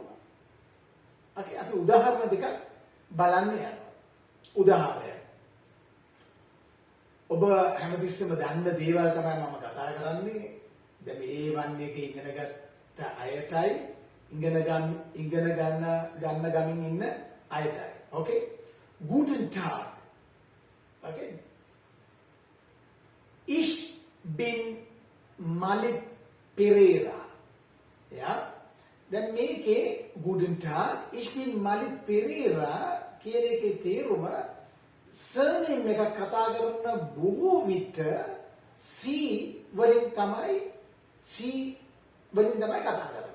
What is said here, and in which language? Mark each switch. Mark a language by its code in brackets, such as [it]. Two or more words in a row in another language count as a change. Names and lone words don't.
[si] අපි උදාහරණ දෙකක් බලන්න යනවා. උදාහරණයක්. ඔබ හැමතිස්සෙම දන්න දේවල් තමයි මම කතා කරන්නේ. දැන් මේ A1 එකේ ඉගෙන ගත්ත අයටයි ඉගෙන ගන්න ඉන්න අයටයි. [de] okay? Guten Tag. okay? Ich bin Malit Pereira. ja? [si] දැන් මේකේ [de] Guten Tag, ich bin Malit Pereira [si] කියන එකේ තේරුම surname එකක් කතා කරන බොහෝ විට C වලින් තමයි කතා කරන්නේ.